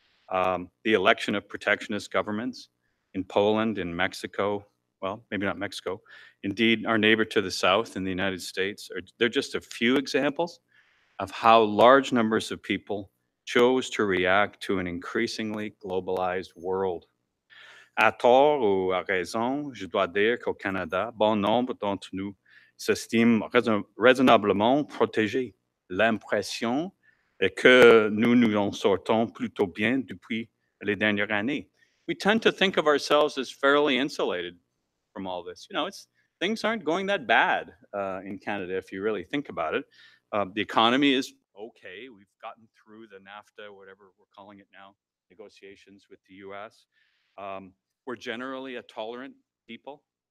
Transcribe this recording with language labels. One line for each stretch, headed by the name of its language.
English: The election of protectionist governments in Poland, in Mexico, well, maybe not Mexico, indeed our neighbor to the south in the United States. They're just a few examples of how large numbers of people chose to react to an increasingly globalized world.
French: À tort ou à raison, je dois dire qu'au Canada, bon nombre d'entre nous s'estiment raisonnablement protégés. L'impression est que nous nous en sortons plutôt bien depuis les dernières années.
English: We tend to think of ourselves as fairly insulated from all this. Things aren't going that bad in Canada if you really think about it. The economy is okay. We've gotten through the NAFTA, whatever we're calling it now, negotiations with the US. We're generally a tolerant people.